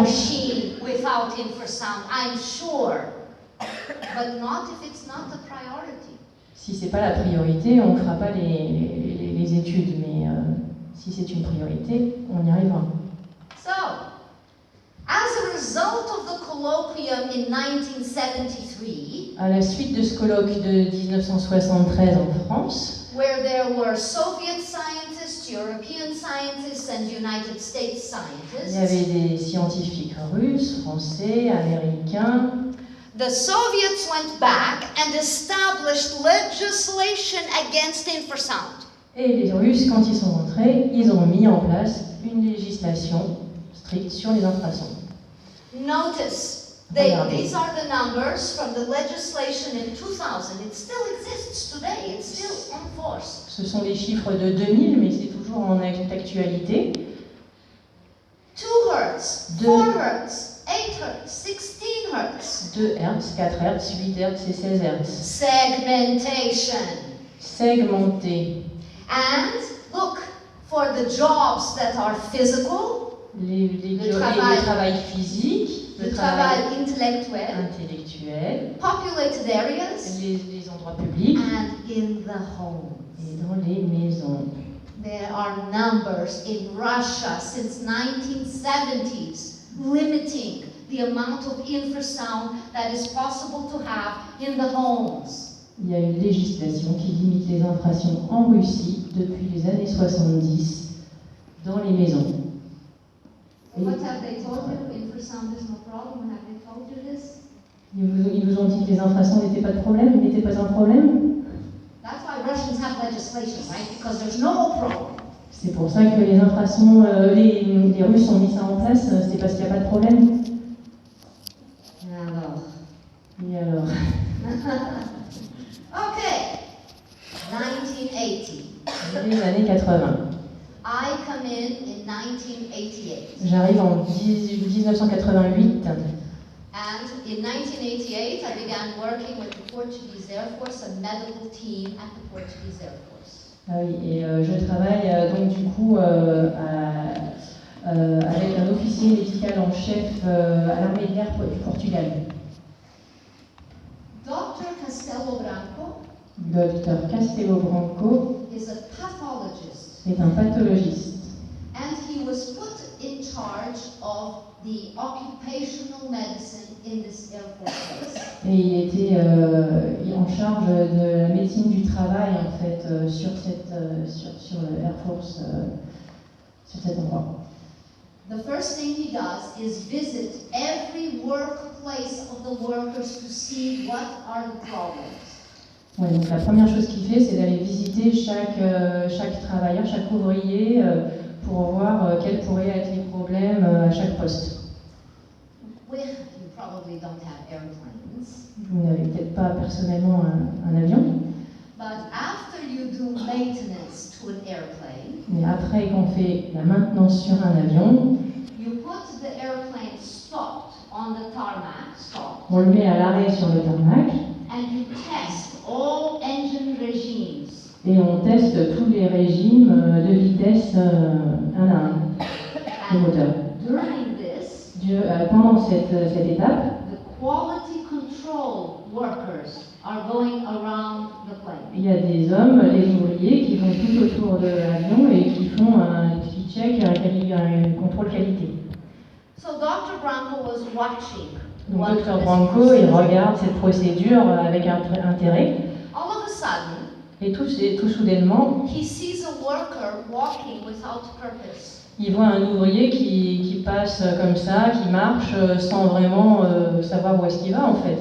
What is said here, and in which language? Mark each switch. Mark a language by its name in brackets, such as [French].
[English] machine without infrasound, I'm sure. But not if it's not a priority. [French] Si c'est pas la priorité, on ne fera pas les études, mais si c'est une priorité, on y arrivera. [English] So, as a result of the colloquium in 1973, [French] à la suite de ce colloque de 1973 en France, [English] where there were Soviet scientists, European scientists, and United States scientists, [French] il y avait des scientifiques russes, français, américains. [English] The Soviets went back and established legislation against infrasound. [French] Et les Russes, quand ils sont rentrés, ils ont mis en place une législation stricte sur les infrasons. [English] Notice, these are the numbers from the legislation in 2000. It still exists today. It's still on force. [French] Ce sont les chiffres de 2000, mais c'est toujours en actualité. [English] 2 Hertz, 4 Hertz, 8 Hertz, 16 Hertz. [French] 2 Hertz, 4 Hertz, 8 Hertz et 16 Hertz. [English] Segmentation. [French] Segmenté. [English] And look, for the jobs that are physical, [French] le travail physique, le travail intellectuel, [English] populated areas, [French] les endroits publics, [English] and in the home. [French] Et dans les maisons. [English] There are numbers in Russia since 1970s limiting the amount of infrasound that is possible to have in the homes. [French] Il y a une législation qui limite les infrasons en Russie depuis les années 70 dans les maisons. [English] What have they told you? Infrasound is no problem. Have they told you this? [French] Ils vous ont dit que les infrasons n'étaient pas de problème, n'étaient pas un problème. [English] That's why Russians have legislation, right? Because there's no problem. [French] C'est pour ça que les infrasons, les Russes ont mis ça en place, c'est parce qu'il n'y a pas de problème. Alors. Et alors [English] Okay. 1980. [French] Les années 80. [English] I come in 1988. [French] J'arrive en 1988. [English] And in 1988, I began working with the Portuguese Air Force, a medical team at the Portuguese Air Force. [French] Ah oui, et je travaille donc du coup avec un officier médical en chef à l'armée de l'air du Portugal. [English] Dr. Castelo Branco. [French] Dr. Castelo Branco [English] is a pathologist. [French] Est un pathologiste. [English] And he was put in charge of the occupational medicine in this Air Force base. [French] Et il était en charge de la médecine du travail en fait sur le Air Force sur cet endroit. [English] The first thing he does is visit every workplace of the workers to see what are the problems. [French] Ouais, donc la première chose qu'il fait, c'est d'aller visiter chaque travailleur, chaque ouvrier pour voir quels pourraient être les problèmes à chaque poste. [English] You probably don't have airplanes. [French] Vous n'avez peut-être pas personnellement un avion, [English] but after you do maintenance to an airplane, [French] mais après qu'on fait la maintenance sur un avion, [English] you put the airplane stopped on the tarmac, stopped, [French] on le met à l'arrêt sur le tarmac [English] and you test all engine regimes. [French] et on teste tous les régimes de vitesse un à un, le moteur. [English] During this, [French] Pendant cette étape, [English] the quality control workers are going around the plane. [French] il y a des hommes, des ouvriers, qui vont tout autour de l'avion et qui font un petit check, un contrôle qualité. [English] So Dr. Branco was watching. [French] Donc [English] what [French] Dr [English] this [French] Branco, il [English] procedure- [French] regarde cette procédure avec intérêt [English] All of a sudden, [French] et tout soudainement, [English] he sees a worker walking without purpose. [French] il voit un ouvrier qui passe comme ça, qui marche sans vraiment savoir où est-ce qu'il va en fait.